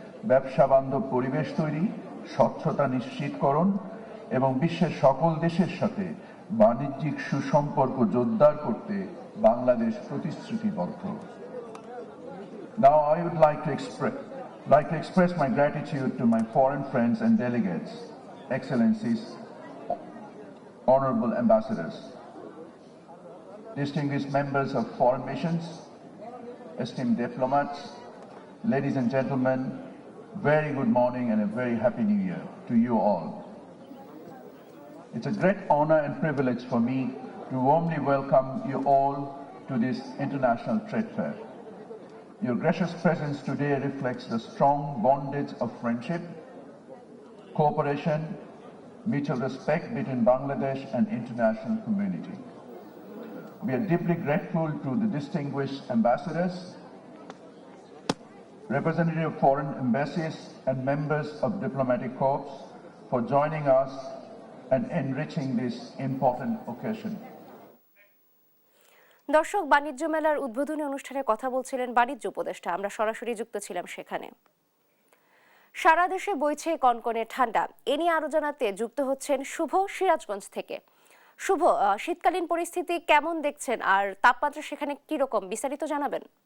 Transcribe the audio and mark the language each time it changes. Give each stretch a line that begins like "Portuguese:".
Bangla: ব্যবসা বান্ধব পরিবেশ তৈরি, স্বচ্ছতা নিশ্চিতকরণ এবং বিশ্বের সকল দেশের সাথে বাণিজ্যিক সুসম্পর্ক জোরদার করতে বাংলাদেশ প্রতিশ্রুতিবদ্ধ।
English: Now I would like to express my gratitude to my foreign friends and delegates, Excellencies, Honorable Ambassadors, distinguished members of foreign missions, esteemed diplomats, ladies and gentlemen, very good morning and a very happy new year to you all. It's a great honor and privilege for me to warmly welcome you all to this international trade fair. Your gracious presence today reflects the strong bondage of friendship, cooperation, mutual respect between Bangladesh and international community. We are deeply grateful to the distinguished ambassadors, representatives of foreign embassies and members of diplomatic corps for joining us and enriching this important occasion.
Bangla: দর্শক, বাণিজ্য মেলার উদ্বোধনী অনুষ্ঠানে কথা বলছিলেন বাণিজ্য উপদেষ্টা। আমরা সরাসরি যুক্ত ছিলাম সেখানে। সারা দেশে বইছে কনকনে ঠান্ডা। এ নিয়ে আরো জানাতে যুক্ত হচ্ছেন শুভ সিরাজগঞ্জ থেকে। শুভ, শীতকালীন পরিস্থিতি কেমন দেখছেন আর তাপমাত্রা সেখানে কি রকম, বিস্তারিত জানাবেন।